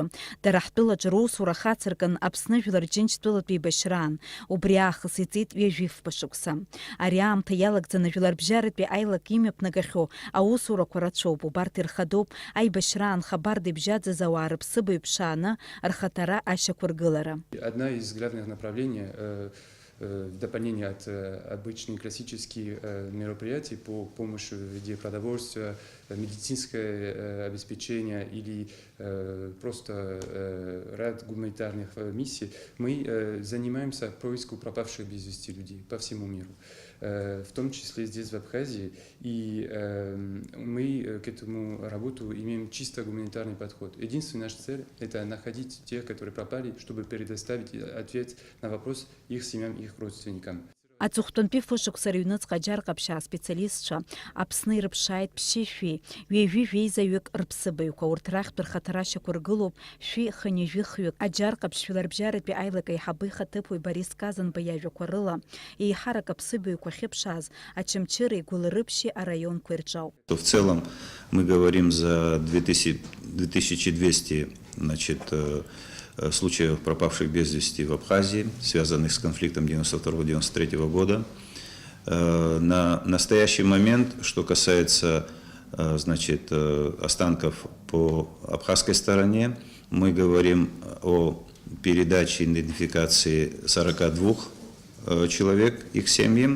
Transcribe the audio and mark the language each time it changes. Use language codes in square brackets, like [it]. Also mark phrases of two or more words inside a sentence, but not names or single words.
[ab] Дара ҳтәылаҿы русура хацыркын Аԥсны Жәлар Џьынџьтәылатәи еибашьраан. Убри аахыс иҵит ҩажәифба шықәса. Ари аамҭа иалагӡаны жәларбжьаратәи аилак имҩаԥнагахьоу аусурақәа рацәоуп. Убарҭ ирхадоуп аибашьраан хабарда ибжьаӡыз ауаа рыԥсыбаҩ ԥшааны рхаҭара ашьақәыргылара. [ru] Одна из главных направлений в дополнение от обычных классических мероприятий по помощи в виде продовольствия, медицинское обеспечение или просто ряд гуманитарных миссий, мы занимаемся поиском пропавших без вести людей по всему миру, в том числе здесь, в Абхазии. И мы к этому работу имеем чисто гуманитарный подход. Единственная наша цель – это находить тех, которые пропали, чтобы предоставить ответ на вопрос их семьям, их родственникам. [ab] Аҵыхәтәантәи фышықәса рыҩныҵҟа аџьар ҟаԥшь аспециалистцәа Аԥсны ирыԥшааит ԥшьышәи, ҩажәи-жәеизаҩык рыԥсыбаҩқәа. Урҭ рахьтә рхаҭара ашьақәыргылоуп шәи-хынҩажәи-хҩык. Аџьар ҟаԥшь жәларбжьаратәи аилак аиҳабы ихаҭыԥуаҩ Борис Казанба иажәақәа рыла, еиҳарак аԥсыбаҩқәа ахьыԥшааз Очамчыреи, Гәылрыԥшьи араионқәа ирҿауп. [ru] В целом мы говорим за 2200 случаев пропавших без вести в Абхазии, связанных с конфликтом 1992-1993 года. На настоящий момент, что касается останков по абхазской стороне, мы говорим о передаче идентификации 42 человек, их семьям.